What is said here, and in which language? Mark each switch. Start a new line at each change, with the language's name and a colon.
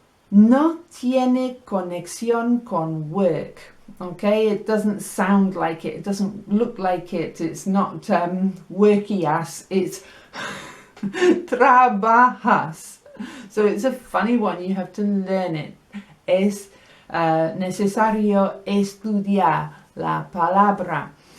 Spanish: No tiene conexión con work, okay?
English: It doesn't sound like it, it doesn't look like it, it's not worky ass, it's trabajas. So it's a funny one, you have to learn it.
Spanish: Es necesario estudiar la palabra.